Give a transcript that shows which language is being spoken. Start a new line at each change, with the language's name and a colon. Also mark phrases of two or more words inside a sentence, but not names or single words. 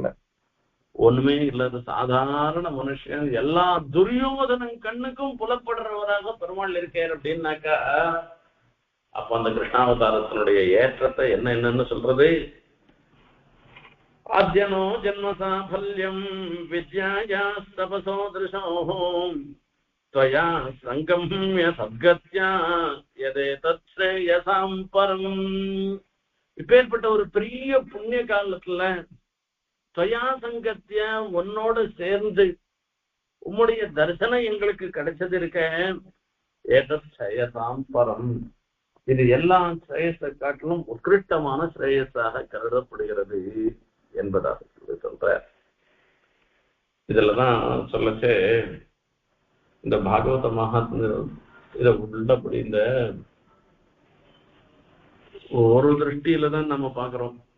Tamil: ஒண்ணுமே இல்லாத சாதாரண மனுஷன் எல்லா துரியோதனன் கண்ணுக்கும் புலப்படுறவராக பெருமாள் இருக்கார் அப்படின்னாக்கா, அப்ப அந்த கிருஷ்ணாவதாரத்தினுடைய ஏற்றத்தை என்னன்னு சொல்றது.
Sanskrit: अद्यनो जन्म साफल्यं विद्याया तपसो दृशो त्वया संगम्य सद्गत्या यदेतत् श्रेयसां परम्.
Tamil: இப்பேற்பட்ட ஒரு பெரிய புண்ணிய காலத்துல
Sanskrit: त्वया संगत्या
Tamil: உன்னோடு சேர்ந்து உம்முடைய தரிசனம் எங்களுக்கு கிடைச்சது இருக்க.
Sanskrit: एतत् श्रेयसां परम्,
Tamil: இது எல்லா ஸ்ரேயஸை காட்டிலும் உத்கிருஷ்டமான ஸ்ரேயஸாக கருதப்படுகிறது என்பதாக சொல்ற. இதுலதான் சொல்லச்சே இந்த பாகவத மகாத்ம இத உள்ளபடி இந்த ஒரு திருஷ்டியில தான் நம்ம பாக்குறோம்.